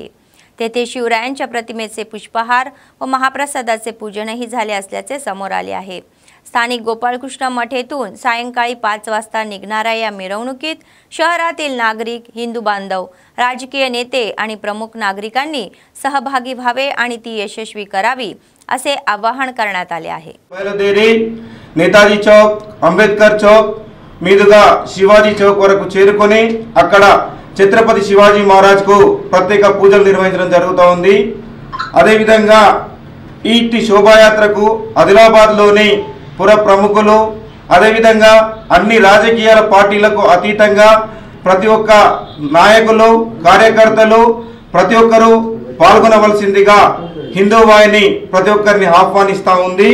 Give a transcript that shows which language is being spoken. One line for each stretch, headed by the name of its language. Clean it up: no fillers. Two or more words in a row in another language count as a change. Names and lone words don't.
Marathi: तेथे शिवरायांच्या प्रतिमेचे पुष्पहार व महाप्रसादाचे पूजनही झाले असल्याचे समोर आले आहे. स्थानिक गोपालकृष्ण मठ येथून सायंकाळी 5 वाजता निघणाऱ्या या मिरवणुकीत शहरातील नागरिक, हिंदू बांधव, राजकीय नेते आणि प्रमुख नागरिकांनी सहभागी व्हावे आणि ती यशस्वी करावी असे आवाहन करण्यात आले आहे.
Telugu: నేతాజీ చౌక్, అంబేద్కర్ చౌక్ మీదుగా శివాజీ చౌక్ వరకు చేరుకొని అక్కడ ఛత్రపతి శివాజీ మహారాజ్ కు ప్రత్యేక పూజలు నిర్వహించడం జరుగుతోంది. అదే విధంగా ఈ శోభాయాత్రకు ఆదిలాబాద్ లోని పుర ప్రముఖులు అదే విధంగా అన్ని రాజకీయ పార్టీలకు అతీతంగా ప్రతి ఒక్క నాయకులు, కార్యకర్తలు ప్రతి ఒక్కరూ పాల్గొనవలసిందిగా హిందూ వాహిని ప్రతి ఒక్కరిని ఆహ్వానిస్తా ఉంది.